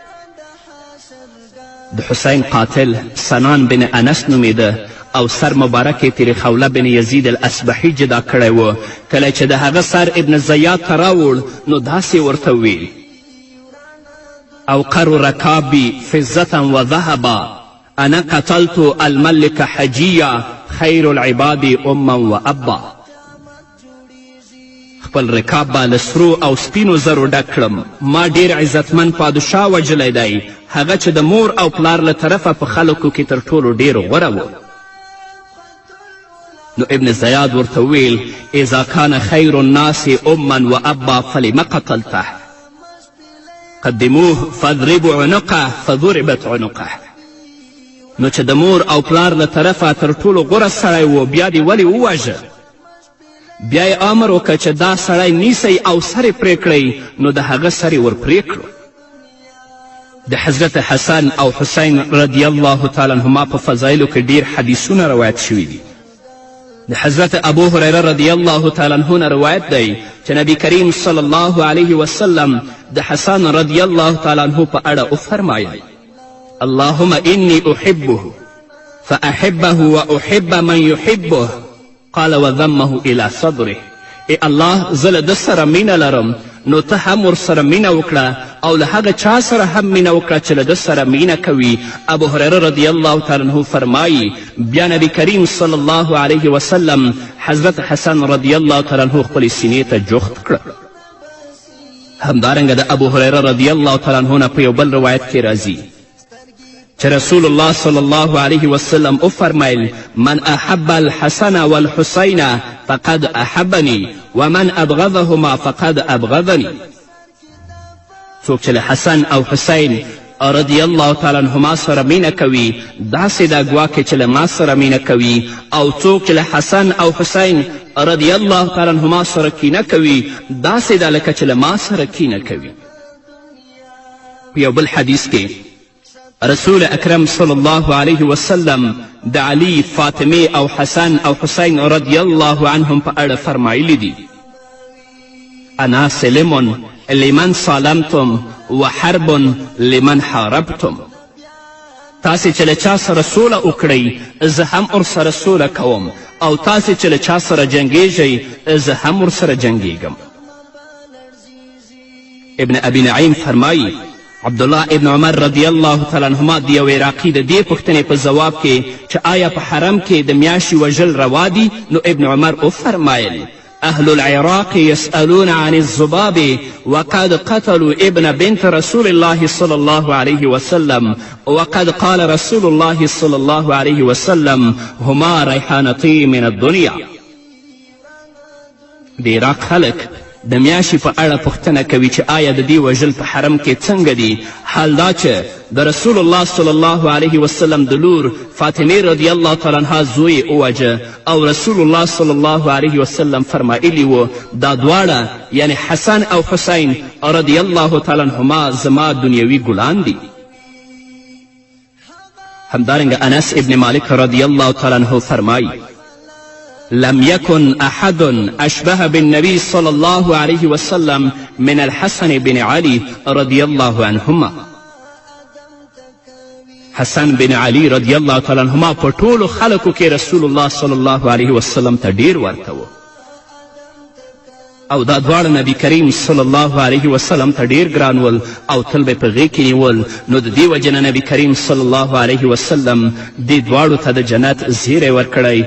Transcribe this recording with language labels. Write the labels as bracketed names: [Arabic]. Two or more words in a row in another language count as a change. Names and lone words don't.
[Pashto] د حسین قاتل سنان بن انس نومیده او سر مبارک یې تیری خوله بن یزید الاسبحي جدا کړی و. کله چې د هغه سر ابن زیاد ته راوړ، نو داسې ورته ویل: [Arabic] اوقر رکابی فضة و ذهبا انا قتلت الملك حجیه خیر العباد اما و ابا. [Pashto] خپل رکاب به له سرو او سپینو زرو ډک کړم. ما ډیر عزتمن پادشاه وژلی دی، هغه چې د مور او پلار له طرفه په خلکو کې تر ټولو ډیر غوره و. نو ابن زیاد ورته ویل: [Arabic] اذا کان خیر الناس اما و ابا فلم قتلته قدموه فاضربوا عنقه فضربت عنقه. [Pashto] نو چې د مور او پلار له طرفه تر ټولو غوره سړی و، بیا دې ولې وواژه؟ بیا یې امر وکړه چې دا سړی نیسئ او سر یې پرې کړئ. نو د هغه سر یې ور پرې کړو. د حضرت حسن او حسین [Arabic] رضی الله تعالی عنهما [Pashto] په فضایلو کې ډیر حدیثونه روایت شوي دي. د حضرت ابو هریره [Arabic] رضی الله تعالی عنه [Pashto] نه روایت دی چې نبی کریم [Arabic] صلی الله علیه وسلم [Pashto] د حسن [Arabic] رضی الله تعالی عنه [Pashto] په اړه وفرمایل: [Arabic] اللهم انی احبه فاحبه واحب من یحبه قال وذمه الى صدره. [Pashto] ای الله، زه له ده سره مینه لرم، نو ته هم ورسره مینه وکړه او له هغه چا سره هم مینه وکړه چې له ده سره مینه کوي. ابو هریره [Arabic] رضی الله تعالی عنه [Pashto] فرمایي: بیا نبی کریم [Arabic] صلی الله علیه وسلم [Pashto] حضرت حسن [Arabic] رضی الله تعالی عنه [Pashto] خپلې سینې ته جوخت کړه. همدارنګه د ابو هریره [Arabic] رضی الله تعالی عنه [Pashto] نه په یو بل روایت کې راځي چې رسول الله [Arabic] صلی الله علیه وسلم [Pashto] وفرمیل: [Arabic] من احب الحسن والحسین فقد احبني ومن ابغضهما فقد ابغضني. [Pashto] څوک چې له حسن او حسین [Arabic] رضی الله تعالی عنهما [Pashto] سره مینه کوي داسې دا ګواکې چې له ما سره مینه کوي او څوک چې له حسن او حسین [Arabic] رضی الله تعالی عنهما [Pashto] سره کینه کوي داسې دا لکه چې له ما سره کینه کوي. په یو بل حدیث کې رسول اکرم [Arabic] صلی الله علیه وسلم [Pashto] د علی، فاطمه او حسن او حسین [Arabic] رضی الله عنهم [Pashto] په اړه فرمایلی دي: [Arabic] انا سلم لمن سالمتم و حرب لمن حاربتم. [Pashto] تاسې چې له چا سره سوله وکړئ زه هم ورسره سوله کوم، او تاسې چې له چا سره جنګیږئ زه هم ورسره جنګیږم. ابن ابي نعیم فرمایي عبدالله ابن عمر [Arabic] رضی الله تعالی عنهما [Pashto] د یو عراقي د دې پوښتنې په ځواب کې چې آیا په حرم کې د میاشتې وژل روا دي، نو ابن عمر وفرمایل: [Arabic] أهل العراق يسألون عن الذباب وقد قتلوا ابن بنت رسول الله صلى الله عليه وسلم وقد قال رسول الله صلى الله عليه وسلم هما ريحانتي من الدنيا. [Pashto] د عراق خلک د میاشتې په اړه پوښتنه کوي چې آیا د دې وژل په حرم کې څنګه دي. حال دا چې د رسول الله [Arabic] صلی الله علیه وسلم [Pashto] د لور فاطمه [Arabic] رضی الله تعالی عنها [Pashto] زوی ووژه، او رسول الله [Arabic] صلی الله علیه وسلم [Pashto] فرمایلی و دا دواړه یعنی حسن او حسین [Arabic] رضی الله تعالی عنهما [Pashto] زما دنیوي ګلان دي. همدارنګه انس ابن مالک [Arabic] رضی الله تعالی عنه [Pashto] فرمایي: [Arabic] لم يكن أحد أشبه بالنبي صلى الله عليه وسلم من الحسن بن علي رضي الله عنهما. [Pashto] حسن بن علي [Arabic] رضی الله تعالی عنهما [Pashto] په ټولو خلکو کې رسول الله [Arabic] صلی الله علیه وسلم [Pashto] ته ډیر ورته و، او دا دواړه نبی کریم [Arabic] صلی الله علیه وسلم [Pashto] ته ډیر ګران ول او تل به په غېږ کې نیول. نو د دې وجې نه نبی کریم [Arabic] صلی الله علیه وسلم [Pashto] دې دواړو ته د جنت زیری ورکړی.